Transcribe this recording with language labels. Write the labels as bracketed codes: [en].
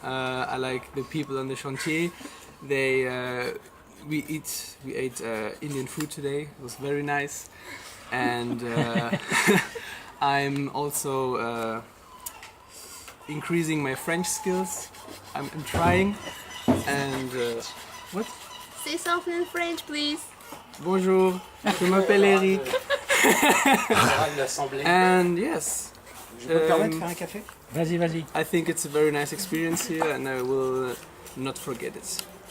[en] I like the people on the chantier. We ate Indian food today. It was very nice. And I'm also increasing my French skills. I'm trying. And what? Say something in French, please. [fr] Bonjour, je m'appelle Eric. [en] And yes. [fr] Je peux te permettre de faire un café? Vas-y, vas-y. [en] I think it's a very nice experience here and I will not forget it.